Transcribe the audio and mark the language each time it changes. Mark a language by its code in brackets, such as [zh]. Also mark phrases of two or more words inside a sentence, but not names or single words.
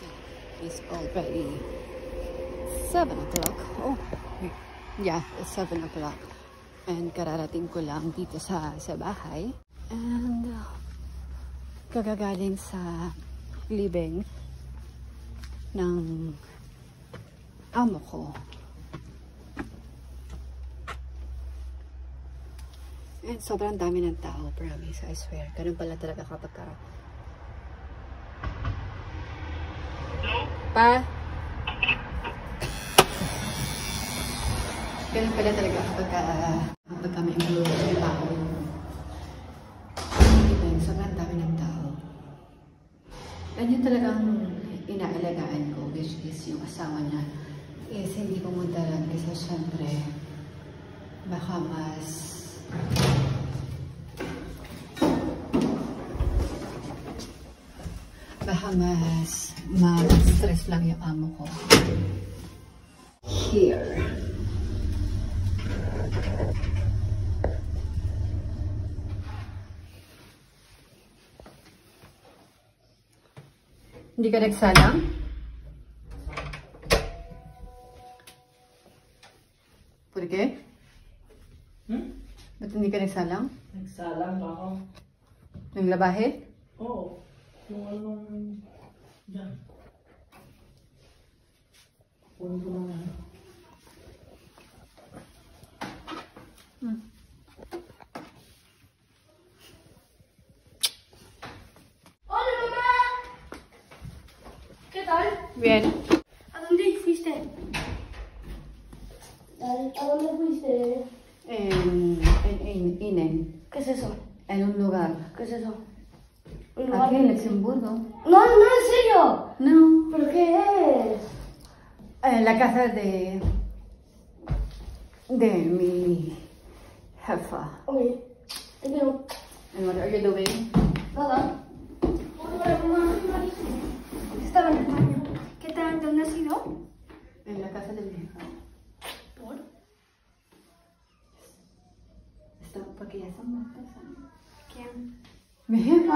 [en] It's already 7 o'clock. Oh, yeah, it's 7 o'clock. [tl] And kararating ko lang dito sa bahay. And kagagaling sa libing ng amo ko. And sobrang dami ng tao, promise, [en] I swear. [tl] Ganun pala talaga kapag ka... Pa? Ganun pala talaga kapag ka may influence ng tao. And sobrang dami ng tao. And yun talagang inaalagaan ko, [en] which is [tl] yung asawa niya. Is hindi pumunta lang kasi syempre baka mas stress lang yung amo ko. Here. Hindi ka nagsalang? [es] ¿Por qué? [tl] Ba't hindi ka nagsalang? Nagsalang pa ako. Yung labahe? Oo. Yung ano dyan. Kunin ko lang ano. [es] Hola, mamá. ¿Qué tal? Bien. ¿A dónde fuiste? ¿A dónde fuiste? En Inen. ¿Qué es eso? En un lugar. ¿Qué es eso? Aquí en Luxemburgo. No, no, en serio. No. ¿Pero qué es? La casa de mi jefa. Ok, te quiero. [en] And what are you doing? [es] Nada. Hola, mamá. Estaba en el baño. ¿Qué tal? ¿Dónde has ido? En la casa de mi jefa. ¿Por? Porque ya son muertos. ¿Quién? Mi jefa.